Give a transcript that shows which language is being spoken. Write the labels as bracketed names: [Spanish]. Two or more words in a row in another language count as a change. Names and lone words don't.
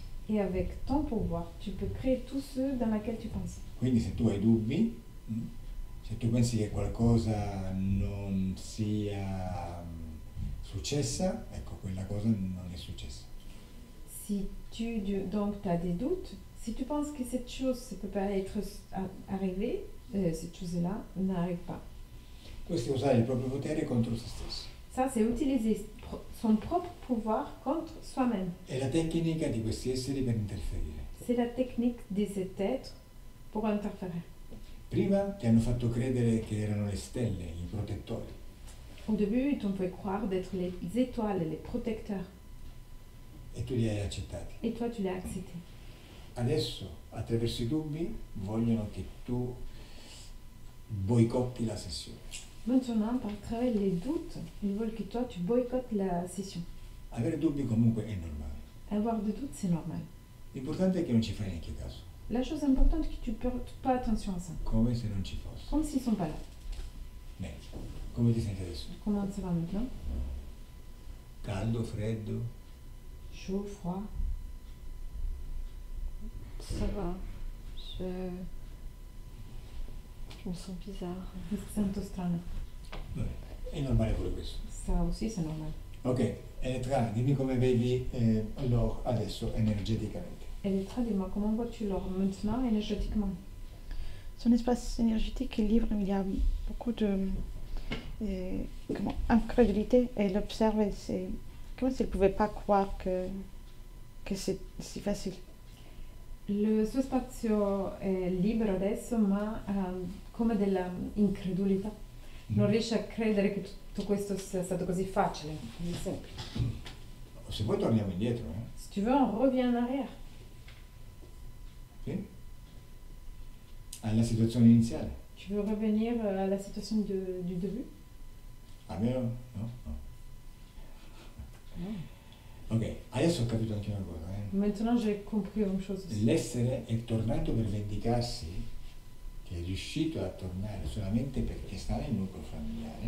[French] Et avec ton pouvoir, tu peux créer tout ce dans lequel tu penses. [Italian] Quindi se tu hai dubbi, se tu pensi che qualcosa non sia successa, ecco, quella cosa non è successa. [French] Si donc tu as des doutes, si tu penses que cette chose ne peut pas être arrivée, cette chose-là n'arrive pas. [Italian] Questo è usare il proprio potere contro se stesso. [French] Ça, c'est utiliser son propre pouvoir contre soi-même. [Italian] È la tecnica di questi esseri per interferire. [French] C'est la technique de cet être pour interférer. [Italian] Prima ti hanno fatto credere che erano le stelle, i protettori. [French] Au début, ils t'ont fait croire d'être les étoiles, les protecteurs. [Italian] E tu li hai accettati. [French] Et toi, tu l'as accepté. [Italian] Adesso, attraverso i dubbi, vogliono che tu boicotti la sessione. [French] Maintenant, par travers les doutes, ils veulent que toi, tu boycottes la session. [Italian] Avere dubbi comunque è normale. [French] Avoir des doutes, c'est normal. [Italian] L'importante è che non ci fai neanche caso, [French] La chose importante, c'est que tu ne portes pas attention à ça. [Italian] come se non ci fosse. [French] Comme s'ils ne sont pas là. [Italian] Bene, come ti senti adesso? [French] Comment ça va maintenant? [Italian] Caldo, freddo? [French] Chaud, froid? Ça va. Je me sens bizarre. [Italian] Mi sento strana. Vabbè, è normale pure questo. [French] Ça aussi, c'est normal. [Italian] Ok, Elettra, dimmi come vedi l'oro adesso energeticamente. Elettra, [French] dis-moi, comment vois-tu l'or maintenant énergétiquement? Son espace énergétique est libre, il y a beaucoup de incrédulité et il observe et c'est comme s'il ne pouvait pas croire que c'est si facile. [Italian] Il suo spazio è libero adesso, ma come della incredulità. Non riesce a credere che tutto questo sia stato così facile, così semplice. Se poi torniamo indietro, [French] Si tu veux, on revient en arrière. [Italian] Sì? Alla situazione iniziale. [French] Tu veux revenir à la situation du début? [Italian] A me no? Ok, adesso ho capito anche una cosa. [French] Maintenant, j'ai compris une chose aussi. [Italian] L'essere è tornato per vendicarsi, che è riuscito a tornare solamente perché sta nel nucleo familiare.